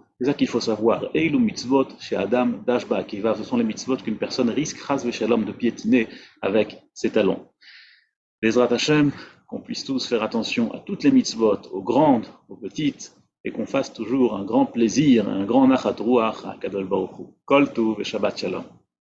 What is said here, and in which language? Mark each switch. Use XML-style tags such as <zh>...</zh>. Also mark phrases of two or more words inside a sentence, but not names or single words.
<fr>C'est ça qu'il faut savoir.</fr> <he>אלו מצוות שאדם דש בעקביו,</he> <fr>ce sont les mitzvot qu'une personne risque,</fr> <he>חס ושלום,</he> <fr>de piétiner avec ses talons.</fr> <he>בעזרת השם,</he> <fr>qu'on puisse tous faire attention à toutes les mitzvot, aux grandes, aux petites, et qu'on fasse toujours un grand plaisir, un grand</fr> <he>נחת רוח</he> <fr>à Akadosh Baruch Hu.</fr> <he>כל טוב ושבת שלום.</he>